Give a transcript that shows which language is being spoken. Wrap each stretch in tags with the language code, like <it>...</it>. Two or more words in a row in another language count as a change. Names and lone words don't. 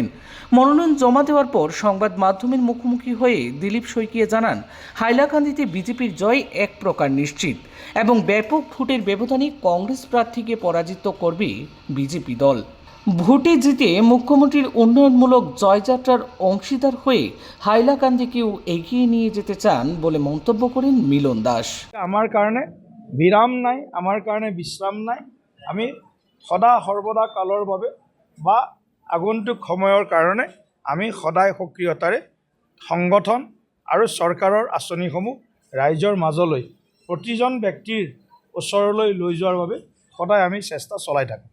<bn>মনোনয়ন জমা দেওয়ার পর সংবাদ মাধ্যমের মুখোমুখি হয়ে দিলীপ শইকিয়া জানান, হাইলাকান্দিতে বিজেপির জয় এক প্রকার নিশ্চিত এবং ব্যাপক ভোটের ব্যবধানে কংগ্রেস প্রার্থীকে পরাজিত করবে বিজেপি দল। ভোটে জিতে মুখ্যমন্ত্রীর উন্নয়নমূলক জয়যাত্রার অংশীদার হয়ে হাইলাকান্দিকেও এগিয়ে নিয়ে যেতে চান বলে মন্তব্য করেন মিলন দাস।</bn> <as>আমার কাৰণে বিৰাম নাই, আমাৰ কাৰণে বিশ্ৰাম নাই। আমি সদা সৰ্বদা কালৰ বাবে বা আগন্তুক সময়ৰ কাৰণে আমি সদায় সক্ৰিয়তাৰে সংগঠন আৰু চৰকাৰৰ আঁচনিসমূহ ৰাইজৰ মাজলৈ প্ৰতিজন ব্যক্তিৰ ওচৰলৈ লৈ যোৱাৰ বাবে সদায় আমি চেষ্টা চলাই থাকোঁ।</as>